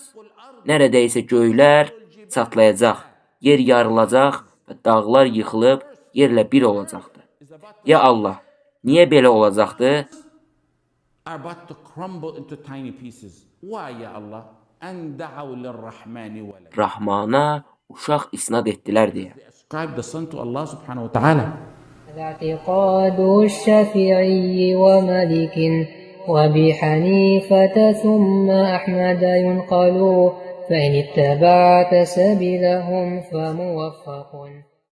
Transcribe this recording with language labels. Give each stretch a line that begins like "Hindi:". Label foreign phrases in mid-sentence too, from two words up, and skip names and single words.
Azerbaijani: Neredeyse göylər çatlayacaq, yer yarılacaq və dağlar yıxılıb yerlə bir olacaqdır. Ya Allah, niyə belə olacaqdı? Rahmana uşaq isnad etdilər deyə.
Arabic: الاعتقاد الشافعي ومالك وأبي حنيفة ثم أحمد ينقل فإن اتبعت سبيلهم فموفق